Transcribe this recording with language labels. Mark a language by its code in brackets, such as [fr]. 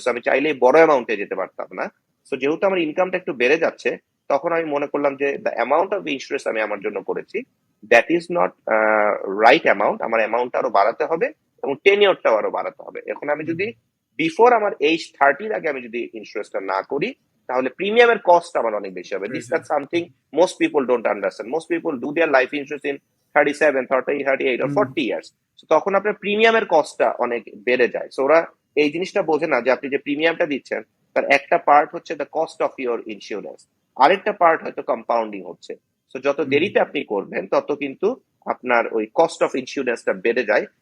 [bn] So আমি চাইলেই বড় অ্যামাউন্টে যেতে পারতাম না। সো যেহেতু আমার ইনকামটা একটু বেড়ে যাচ্ছে, তখন আমি মনে করলাম যে [en] the amount of insurance [bn] আমি আমার জন্য করেছি, [en] That is not right amount. [bn] আমার অ্যামাউন্টটা আরো বাড়াতে হবে এবং টেনিওরটাও আরো বাড়াতে হবে। এখন আমি হুম। যদি বিফোর আমার এইজ 30 আগে আমি যদি ইন্স্যুরেন্সটা না করি, তাহলে প্রিমিয়ামের কস্ট আমার অনেক বেশি হবে। [en] This that something most people don't understand. Most people do their life insurance in 37, 30, 38 or hmm, 40 years. [bn] So তখন আপনার প্রিমিয়ামের কস্টটা অনেক বেড়ে যায়। সো ওরা এই জিনিসটা বোঝে না যে আপনি যে প্রিমিয়ামটা দিচ্ছেন তার একটা পার্ট হচ্ছে [en] the cost of your insurance, [bn] আরেকটা পার্ট হয়তো কম্পাউন্ডিং হচ্ছে। সো যত হুম, দেরিতে আপনি করবেন তত কিন্তু আপনার ওই কস্ট অফ ইন্স্যুরেন্সটা বেড়ে যায়।